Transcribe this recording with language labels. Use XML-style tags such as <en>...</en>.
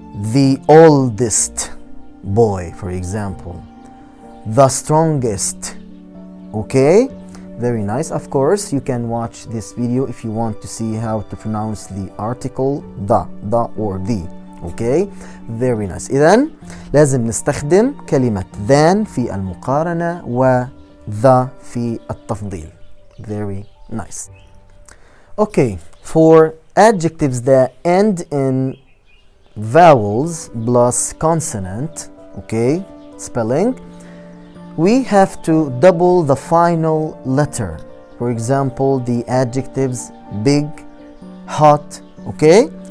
<en>The oldest boy, for example. The strongest. Okay? Very nice. Of course, you can watch this video if you want to see how to pronounce the article the or the. Okay? Very nice.</en> <ar>إذن لازم نستخدم كلمة than في المقارنة و the في التفضيل.</ar> <en>Very nice. Okay, for adjectives that end in vowels plus consonant, okay, spelling, we have to double the final letter. For example, the adjectives big, hot, okay?</en>